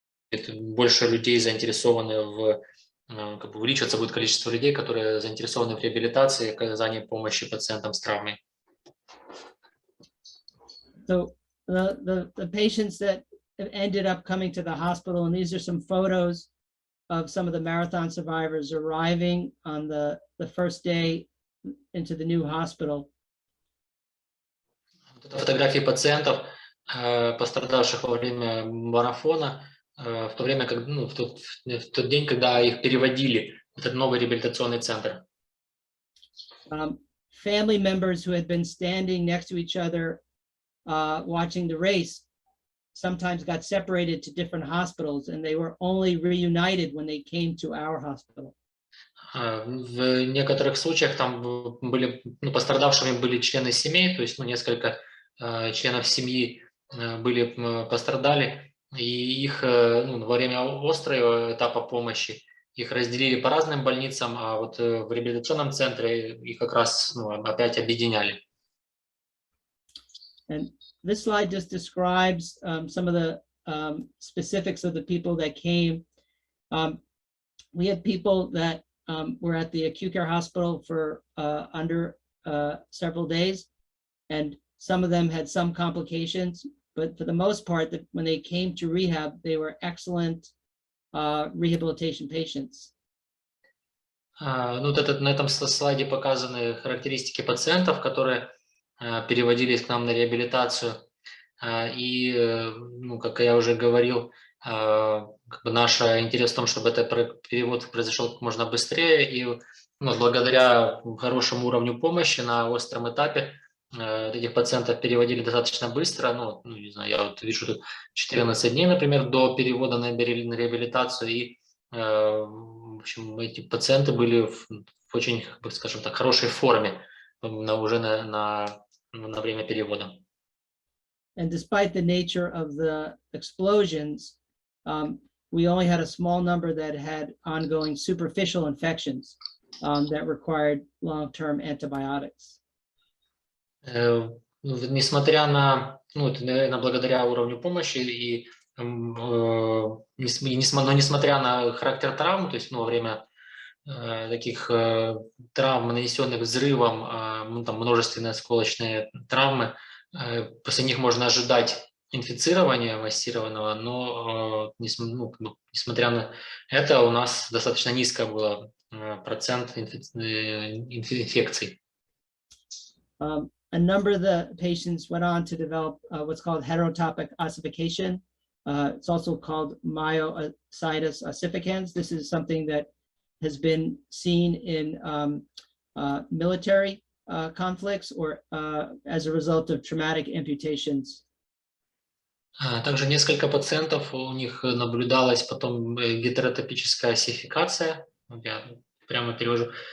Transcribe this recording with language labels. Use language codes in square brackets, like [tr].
[ru] Больше людей заинтересованы увеличиваться будет количество людей, которые заинтересованы в реабилитации и оказании помощи пациентам с травмой. [en] So the patients that have ended up coming to the hospital, and these are some photos of some of the marathon survivors arriving on the first day into the new hospital. [ru] Фотографии пациентов, пострадавших во время марафона, в то время, как в тот день, когда их переводили в этот новый реабилитационный центр. [en] Family members who had been standing next to each other watching the race sometimes got separated to different hospitals, and they were only reunited when they came to our hospital. [ru] В некоторых случаях там были, пострадавшими были члены семей, то есть несколько членов семьи пострадали, и их во время острого этапа помощи их разделили по разным больницам, а вот в реабилитационном центре их как раз опять объединяли. [en] And this slide just describes some of the specifics of the people that came. We had people that were at the acute care hospital for under several days, and some of them had some complications, but for the most part, when they came to rehab, they were excellent rehabilitation patients. [ru] На этом слайде показаны характеристики пациентов, которые переводились к нам на реабилитацию. И, как я уже говорил, наш интерес в том, чтобы этот перевод произошел как можно быстрее. И благодаря хорошему уровню помощи на остром этапе этих пациентов переводили достаточно быстро. Ну, не знаю, я вот вижу тут 14 дней, например, до перевода на реабилитацию. И, в общем, эти пациенты были в очень, скажем так, хорошей форме уже на время перевода. [en] And despite the nature of the explosions, we only had a small number that had ongoing superficial infections that required long-term antibiotics. [ru] Несмотря на, ну, это, наверное, благодаря уровню помощи но несмотря на характер травм, то есть, ну, во время таких травм, нанесенных взрывом, там множественные осколочные травмы, после них можно ожидать инфицирования массированного, но несмотря на это у нас достаточно низко было процент инфекций. [en] A number of the patients went on to develop what's called heterotopic ossification. It's also called myositis ossificans. This is something that has been seen in military conflicts or as a result of traumatic amputations. [ru] Также несколько пациентов, у них наблюдалась потом гетеротопическая оссификация. Я прямо перевожу.